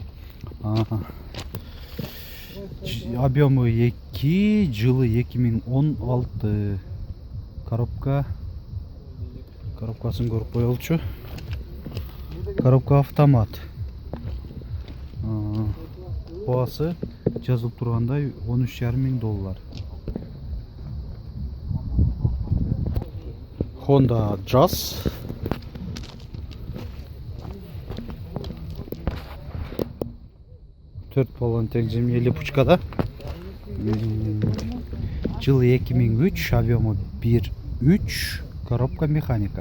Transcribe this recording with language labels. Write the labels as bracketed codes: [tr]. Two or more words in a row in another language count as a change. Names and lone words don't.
[kk] Объемы 2, жылы 2016. Коробкасын көріп қойылшы. [ru] Коробка автомат. [kk] Басы жазылып тұрғандай $13,500. Honda Jazz. Төрт баллон тең, [ru] зимний липучкада. [kk] Жылы 2003, объемы 1.3, [ru] коробка механика.